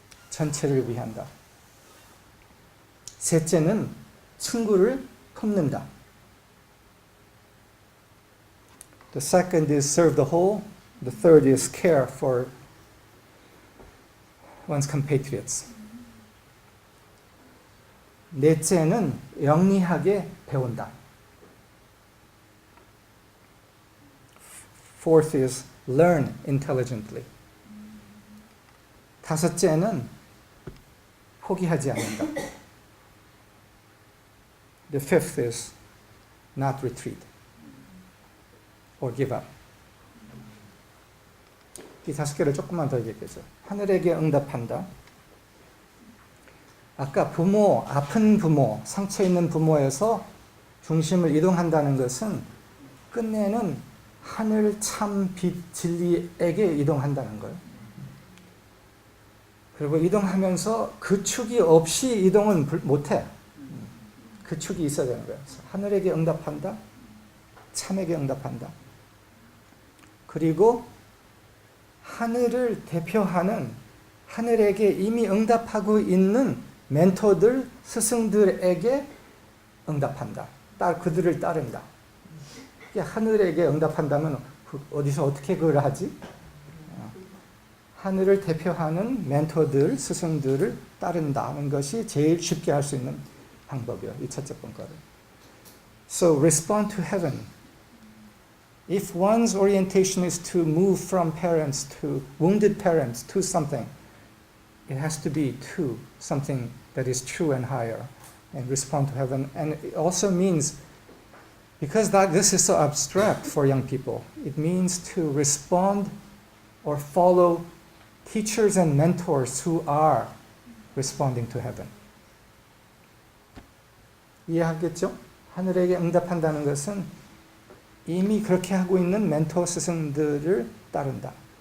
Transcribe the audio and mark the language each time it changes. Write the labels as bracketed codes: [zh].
[ko] 전체를 위한다. 셋째는 친구를 돕는다. [en] The second is serve the whole. The third is care for one's compatriots. [ko] 넷째는 영리하게 배운다. [en] Fourth is learn intelligently. [ko] 다섯째는 포기하지 않는다. [en] The fifth is not retreat or give up. [ko] 이 5개를 조금만 더 얘기해줘. 하늘에게 응답한다. 아까 부모, 아픈 부모, 상처 있는 부모에서 중심을 이동한다는 것은 끝내는 하늘 참 빛 진리에게 이동한다는 거예요. 그리고 이동하면서 그 축이 없이 이동은 못해. 그 축이 있어야 되는 거예요. 하늘에게 응답한다. 참에게 응답한다. 그리고 하늘을 대표하는 하늘에게 이미 응답하고 있는 멘토들, 스승들에게 응답한다. 그들을 따른다. 하늘에게 응답한다면 어디서 어떻게 그걸 하지? 하늘을 대표하는 멘토들, 스승들을 따른다는 것이 제일 쉽게 할 수 있는 방법이에요. 이 첫째 번거를. [en] So respond to heaven. If one's orientation is to move from parents to wounded parents to something, it has to be to something that is true and higher, and respond to heaven. And it also means, because this is so abstract for young people, it means to respond or follow teachers and mentors who are responding to heaven. [ko] 이해하겠죠? 하늘에게 응답한다는 것은 이미 그렇게 하고 있는 멘토 스승들을 따른다.